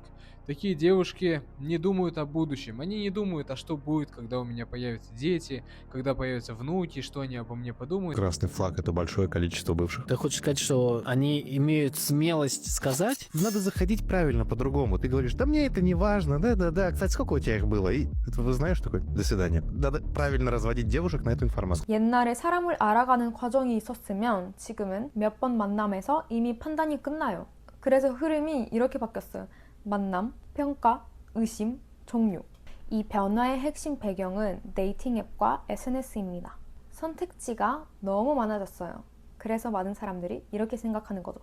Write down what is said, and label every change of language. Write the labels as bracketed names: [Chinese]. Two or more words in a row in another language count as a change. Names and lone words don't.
[Russian] Такие девушки не думают о будущем. Они не думают, а что будет, когда у меня появятся дети, когда появятся внуки, что они обо мне подумают. Красный флаг — это большое количество бывших. Ты хочешь сказать, что они имеют смелость сказать? Надо заходить правильно, по-другому. Ты говоришь, да мне это не важно, да-да-да. Кстати, сколько у тебя их было? И вы знаешь такой, до свидания. Надо правильно разводить девушек на эту информацию. [Korean] 옛날에 사람을 알아가는 과정이 있었으면 지금은 몇 번 만남에서 이미 판단이 끝나요. 그래서 흐름이 이렇게 바뀌었어요. 만남, 평가, 의심, 종료. 이 변화의 핵심 배경은 데이팅 앱과 SNS입니다. 선택지가 너무 많아졌어요. 그래서 많은 사람들이 이렇게 생각하는 거죠.